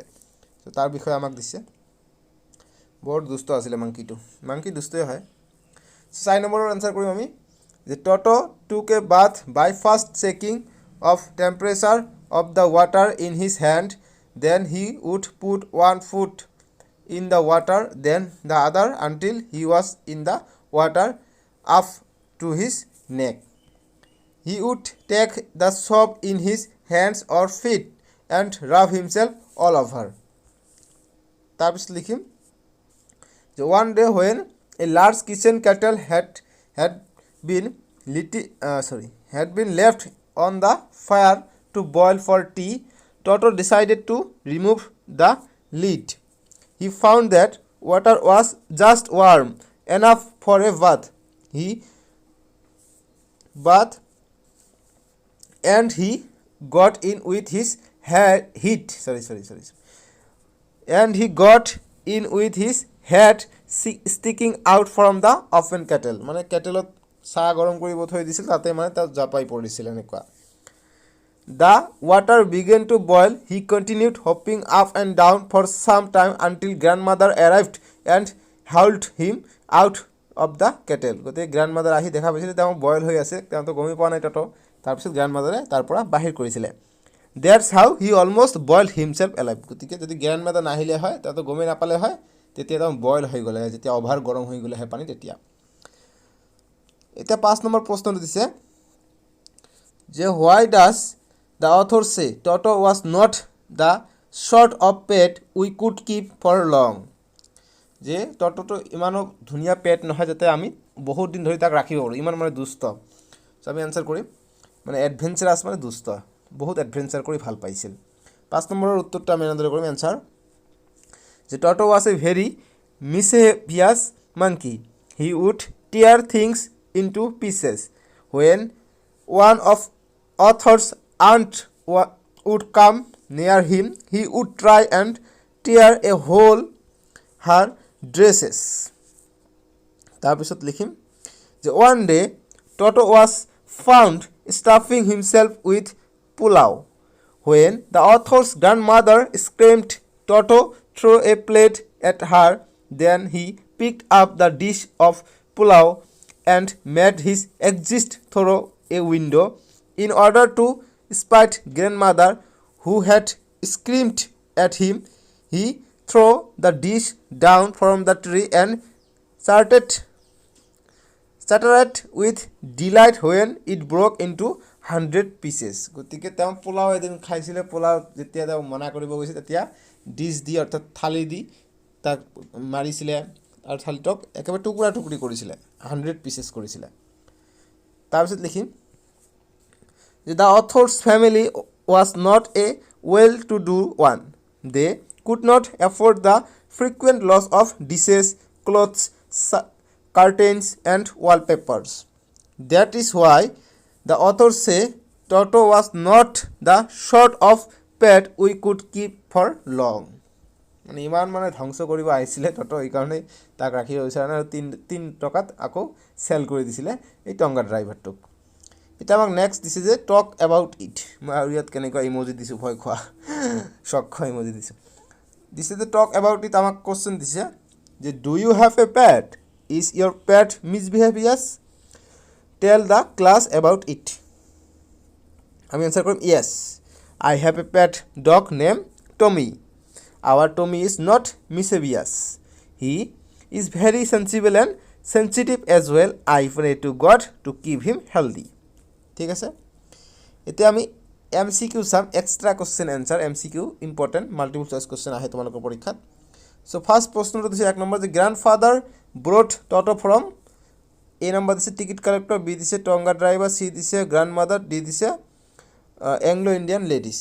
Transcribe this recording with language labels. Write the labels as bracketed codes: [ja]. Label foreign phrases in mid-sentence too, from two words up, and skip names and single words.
[as] ত' তাৰ বিষয়ে আমাক দিছে। বৰ দুষ্ট আছিলে মাংকিটো, মাংকি দুষ্টই হয়। 4 নম্বৰৰ আনচাৰ কৰিম আমি যে [en] Toto took a bath by first checking of temperature of the water in his hand, then he would put 1 foot in the water, then the other until he was in the water up to his neck. He would take the soap in his hands or feet and rub himself all over. [as] তাৰপিছত লিখিম যে [en] one day when a large kitchen kettle had been left on the fire to boil for tea, Toto decided to remove the lid. He found that water was just warm enough for a bath. He and he got in with his and he got in with his head sticking out from the open kettle. [as] মানে কেটেলত চাহ গৰম কৰিব থৈ দিছিল, তাতে মানে তাত জাপাই পৰিছিল এনেকুৱা। [en] The water began to boil. He continued hopping up and down for some time until grandmother arrived and hauled him out of the kettle. [as] গতিকে গ্ৰাণ্ডমাদাৰ আহি দেখা পাইছিলে তেওঁ বইল হৈ আছে, তেওঁ তো গমেই পোৱা নাই তত। তাৰপিছত গ্ৰাণ্ডমাদাৰে তাৰ পৰা বাহিৰ কৰিছিলে। [en] That's how he almost boiled himself alive. [as] গতিকে যদি গ্ৰাণ্ডমাদাৰ নাহিলে হয়, তেওঁ তো গমেই নাপালে হয়, তেতিয়া তেওঁ বইল হৈ গ'লে, যেতিয়া অভাৰ গৰম হৈ গ'লে হয় পানী তেতিয়া। এতিয়া 5 নম্বৰ প্ৰশ্নটো দিছে যে [en] why does the author say Toto was not the sort of pet we could keep for long? [as] যে টটোটো ইমানো ধুনীয়া পেট নহয় যাতে আমি বহুত দিন ধৰি তাক ৰাখিব পাৰোঁ, ইমান মানে দুষ্ট। আমি এনচাৰ কৰিম মানে এডভেঞ্চাৰাছ মানে দুষ্ট, বহুত এডভেঞ্চাৰ কৰি ভাল পাইছিল। 5 নম্বৰৰ উত্তৰটো আমি এনেদৰে কৰিম এনচাৰ যে টটো [en] was a very mischievous monkey. He would tear things into pieces. When one of author's aunt would come near him, he would try and tear a hole her dresses. [as] তাৰপিছত লিখিম যে [en] one day Toto was found stuffing himself with pulao. When the author's grandmother screamed, Toto threw a plate at her. Then he picked up the dish of pulao and made his exit through a window. In order to spite grandmother, who had screamed at him, he threw the dish down from the tree and started with delight when it broke into 100 pieces. [as] গতিকে তেওঁ পোলাও এদিন খাইছিলে, পোলাও যেতিয়া তেওঁ মনা কৰিব গৈছে তেতিয়া ডিছ দি অৰ্থাৎ থালি দি তাক মাৰিছিলে আৰু থালিটোক একেবাৰে টুকুৰা টুকুৰি কৰিছিলে, 100 পিচেছ কৰিছিলে। তাৰপিছত লিখিম যে [en] the author's family was not a well-to-do one. They could not afford the frequent loss of dishes, clothes, curtains and wallpapers. That is why the authors say Toto was not the sort of pet we could keep for long. [as] মানে ইমান মানে ধ্বংস কৰিব আহিছিলে টটো, এইকাৰণে তাক ৰাখিব বিচাৰা নাই আৰু 3 টকাত আকৌ চেল কৰি দিছিলে এই টংগা ড্ৰাইভাৰটোক। এতিয়া আমাক নেক্সট দিছে যে [en] talk about it. [as] মই আৰু ইয়াত কেনেকুৱা ইমজি দিছোঁ, ভয় খোৱা চক খোৱা ইমজি দিছোঁ। দিছে যে [en] talk about it, [as] আমাক কোৱেশ্চন দিছে যে [en] do you have a pet? Is your pet misbehavious? Tell the class about it. [as] আমি এনচাৰ কৰিম [en] Yes, I have a pet dog name Tommy. Our Tommy is not mischievous. He is very sensible and sensitive as well. I pray to God to keep him healthy. [as] ঠিক আছে, এতিয়া আমি MCQ চাম, [en] extra question answer. MCQ important, multiple choice question [as] আহে তোমালোকৰ পৰীক্ষাত। [en] so first [as] প্ৰশ্নটো দিছে 1 নম্বৰ যে [en] grandfather brought Toto from. A [as] নম্বৰ দিছে [en] ticket collector, B দিছে tonga driver, C দিছে গ্ৰাণ্ডমাদাৰ, D দিছে Anglo Indian ladies.